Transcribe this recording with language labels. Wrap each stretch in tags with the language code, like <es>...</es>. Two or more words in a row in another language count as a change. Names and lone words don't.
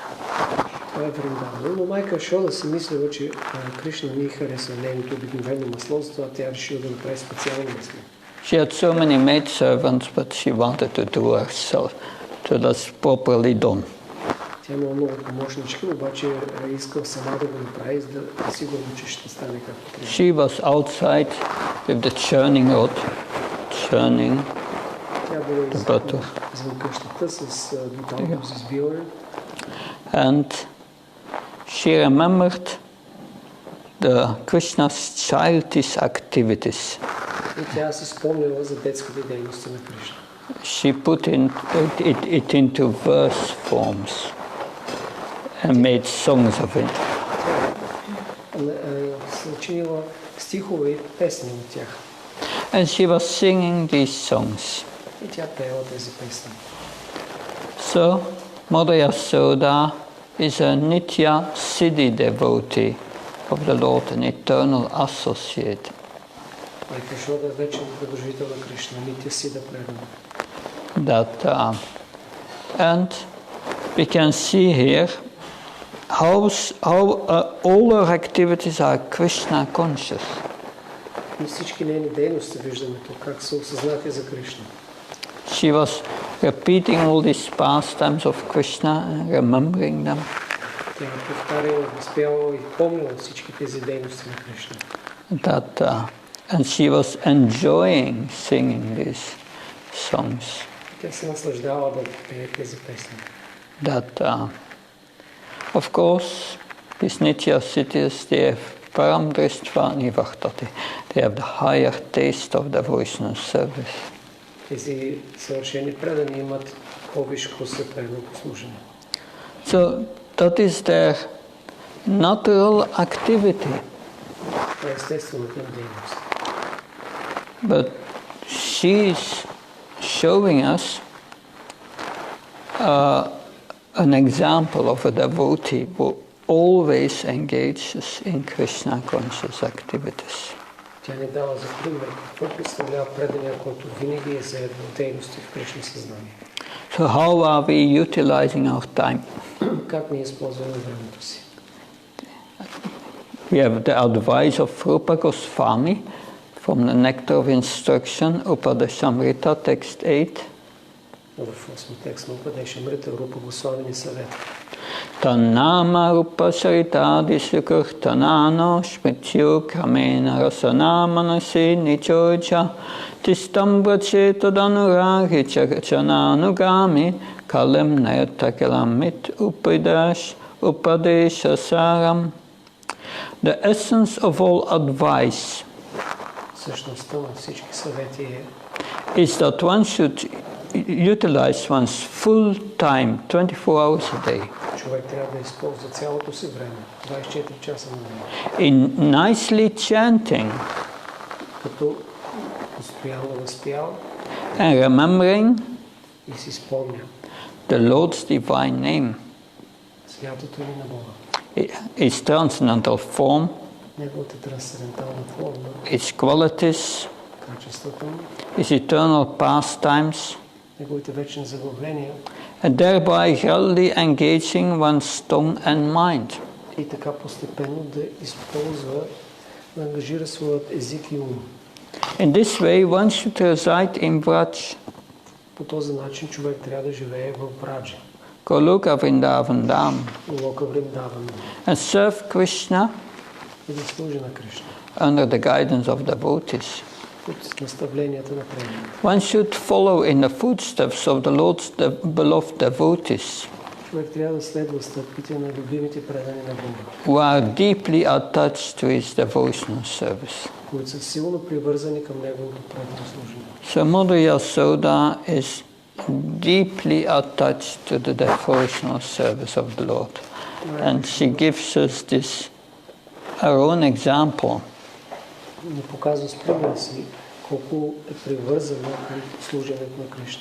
<bg>Това е Вриндаван. Но майка Йашода си мислила, че Кришна не харесва нейното обикновено масло, затова тя решила да направи специално масло.</bg> <en>She had so many maidservants, but she wanted to do herself, so that's properly done.</en> <bg>Тя има много помощнички, обаче искал сама да го направи, за да е сигурно, че ще стане както трябва.</bg> <en>She was outside with the churning rod, churning the butter.</en> <bg>Извън къщата с буталка за избиване.</bg> <en>And she remembered the Krishna's childish activities.</en> <bg>И тя си спомнила за детските дейности на Кришна.</bg> <en>She put it into verse forms and made songs of it.</en> <bg>Се учинила стихове и песни от тях.</bg> <en>And she was singing these songs.</en> <bg>И тя пеела тези песни.</bg> <en>So, Mother Yasoda is a Nitya Siddhi devotee of the Lord, an eternal associate.</en> <bg>Майка Йашода е вечен придружител на Кришна, Нитя Сида предана.</bg> <en>And we can see here how all her activities are Krishna conscious.</en> <bg>И всички нейни дейности виждаме тук, как са осъзнати за Кришна.</bg> <en>She was repeating all these pastimes of Krishna and remembering them.</en> <bg>Тя повтаряла, възпявала и помнила всички тези дейности на Кришна.</bg> <en>And she was enjoying singing these songs.</en> <bg>Тя се наслаждава да пее тези песни.</bg> <en>Of course, these Nitya Siddhis, they have</en> <sa>परं दृष्ट्वा निवर्तते.</sa> <en>They have the higher taste of devotional service.</en> <bg>Тези съвършени предани имат по-висш вкус за предано послушане.</bg> <en>So that is their natural activity.</en> <bg>Това е естествената им дейност.</bg> <en>But she is showing us an example of a devotee who always engages in Krishna conscious activities.</en> <bg>Тя ни дава за пример какво представлява предания, който винаги е заедно в дейности в Кришна съзнание.</bg> <en>So how are we utilizing our time?</en> <bg>Как ние използваме времето си?</bg> <en>We have the advice of Rupa Goswami from the Nectar of Instruction, Upadeshamrita, text 8.</en> <bg>В 8 текст на Упадешамрита Рупа Госвами ни съвета.</bg> <sa>तन्नाम रूप चरितादि सु कीर्तनानु स्मृत्योः क्रमेण रसनामनसी नियोज्य तिष्ठन् व्रजे तदनुरागि जनानुगामी कालं नयेदखिलमित् उपदेश सारम्.</sa> <en>The essence of all advice</en> <bg>Същността на всички съвети е</bg> <en>is that one should utilize one's full time, 24 hours a day,</en> <bg>Човек трябва да използва цялото си време, 24 часа на ден,</bg> <en>in nicely chanting</en> <bg>като постоянно възпява</bg> <en>and remembering</en> <bg>и си спомня</bg> <en>the Lord's divine name,</en> <bg>святото име на Бога,</bg> <en>its transcendental form,</en> <bg>неговата трансцендентална форма,</bg> <en>its qualities,</en> <bg>качествата му,</bg> <en>its eternal pastimes,</en> <bg>неговите вечни забавления</bg> <en>and thereby gradually engaging one's tongue and mind.</en> <bg>и така постепенно да използва, да ангажира своят език и ум.</bg> <en>In this way, one should reside in Braj,</en> <bg>По този начин човек трябва да живее в Браджа,</bg> <en>Goloka Vrindavan Dham,</en> <bg>Лока Вриндаван,</bg> <en>and serve Krishna</en> <bg>и да служи на Кришна,</bg> <en>under the guidance of devotees.</en> <bg>под наставленията на преданните.</bg> <en>One should follow in the footsteps of the Lord's beloved devotees,</en> <bg>Човек трябва да следва стъпките на любимите предани на Бога,</bg> <en>who are deeply attached to his devotional service.</en> <bg>които са силно привързани към неговото предано служение.</bg> <en>So Mother Yasoda is deeply attached to the devotional service of the Lord. And she gives us this, her own example,</en> <bg>Ни показва с пример си колко е привързана към служенето на Кришна.</bg>